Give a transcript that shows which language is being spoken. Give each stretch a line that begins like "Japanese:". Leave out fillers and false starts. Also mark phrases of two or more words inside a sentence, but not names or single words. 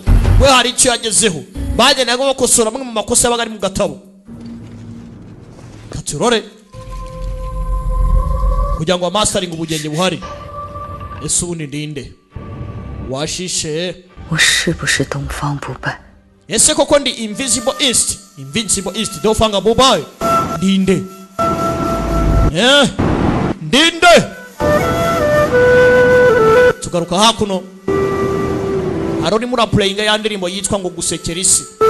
Kinyarwanda: we hari icyo yagezeho, bagendaga bakosora amwe mu makosa yabaga ari mu gatabo. katurore kugira ngo amastering ubugenge buhari. ese ubu ni ndinde washishe?
Chinese: 我是不是东方不败？
Kinyarwanda: ese koko ndi Invincible East Dofanga Bobai ndinde? ndinde. tugaruka hakuno, hari urimo urapurayinga ya ndirimbo yitwa ngo gusekera isi.